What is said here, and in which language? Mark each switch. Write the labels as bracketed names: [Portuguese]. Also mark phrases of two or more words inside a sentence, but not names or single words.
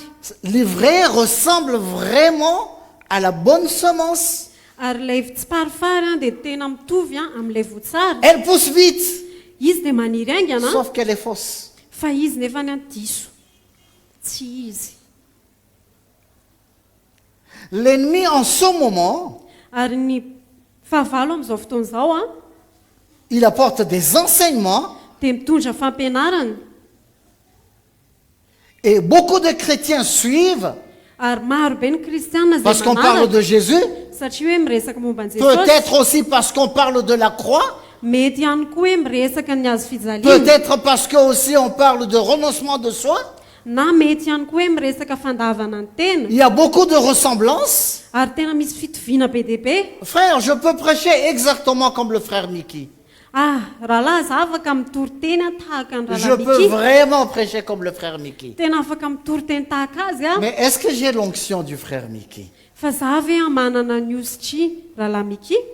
[French] L'ivraie ressemble vraiment à la bonne semence. [Malagasy] ary ilay tsiparifary dia tena mitovy amin'ilay voatsara. [French] Elle pousse vite, [Malagasy] izy dia maniry aingana [French] sauf qu'elle est fausse. [Malagasy] fa izy nefa ny andiso tsy izy. [French] L'ennemi, en ce moment, [Malagasy] ary ny fahavalo amin'izao fotoana izao [French] il apporte des enseignements [Malagasy] dia mitondra fampianarana. [French] et beaucoup de chrétiens suivent [Malagasy] ary maro be ny kristianina [French] parce [Malagasy] izay [French] qu'on parle [Malagasy] manaraka [French] de Jésus, [Malagasy] satria hoe miresaka momba ny Jesosy. [French] peut-être aussi parce qu'on parle de la croix, [Malagasy] mety ihany koa hoe miresaka ny hazo fijaliana, [French] peut-être parce que aussi on parle de renoncement de soi. [Malagasy] na mety ihany koa hoe miresaka fandavana ny tena. [French] Il y a beaucoup de ressemblances. [Malagasy] ary tena misy fitoviana be dia be. [French] Frère, je peux prêcher exactement comme le frère Mickey. [Malagasy] Rahalahy za afaka mitory teny tahaka ny [French] Je [Malagasy] rahalahy [French] peux [Malagasy] Miki. [French] vraiment prêcher comme le frère Mickey. [Malagasy] tena afaka mitory teny tahaka azy [French] Mais est-ce que j'ai l'onction du frère Mickey? [Malagasy] fa za ve manana ny ositry rahalahy Miki?